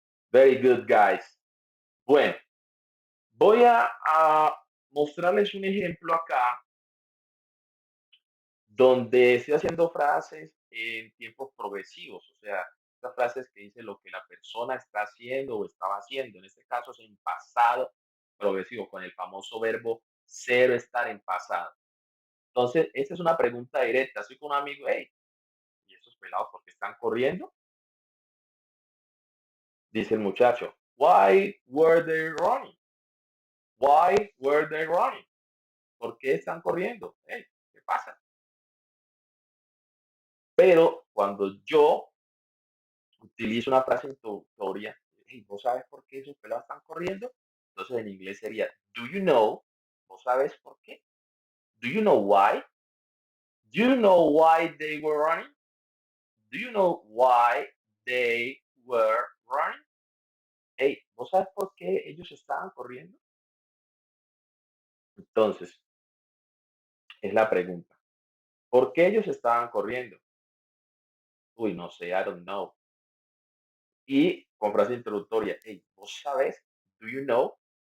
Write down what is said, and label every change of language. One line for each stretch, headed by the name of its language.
English: Very good, guys.
Spanish: Bueno, voy a mostrarles un ejemplo acá donde estoy haciendo frases en tiempos progresivos, o sea, estas frases que dicen lo que la persona está haciendo o estaba haciendo. En este caso es en pasado progresivo, con el famoso verbo ser o estar en pasado. Entonces, esta es una pregunta directa. Estoy con un amigo, hey, ¿y esos pelados por qué están corriendo? Dice el muchacho,
English: why were they running? Why were they running?
Spanish: ¿Por qué están corriendo? Hey, ¿qué pasa? Pero cuando yo utilizo una frase introductoria, hey, ¿vos sabes por qué esos pelados están corriendo? Entonces en inglés sería,
English: do you know?
Spanish: ¿Vos sabes por qué?
English: Do you know why? Do you know why they were running? Do you know why they were running?
Spanish: Hey, ¿vos sabes por qué ellos estaban corriendo? Entonces, es la pregunta. ¿Por qué ellos estaban corriendo? Uy, no sé,
English: I don't know.
Spanish: Y con frase introductoria, hey, ¿vos sabes?
English: Do you know?